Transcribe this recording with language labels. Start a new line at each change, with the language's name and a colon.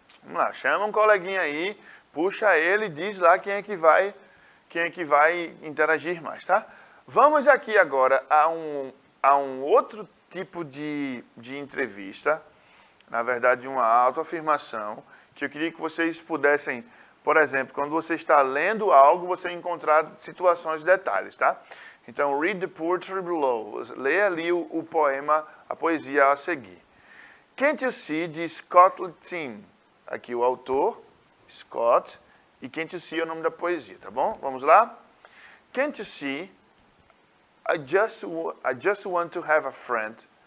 Portuguese: Vamos lá, chama um coleguinha aí, puxa ele e diz lá quem é que vai interagir mais, tá? Vamos aqui agora a um outro tipo de entrevista, na verdade uma autoafirmação, que eu queria que vocês pudessem, por exemplo, quando você está lendo algo, você encontrar situações e detalhes, tá?
English: Então, read the poetry below.
Portuguese: Leia ali o poema, a poesia a seguir. Can't You See, de Scott Littin. Aqui o autor, Scott, e Can't You See é o nome da poesia, tá bom? Vamos lá?
English: Can't you see, I just want to have a friend.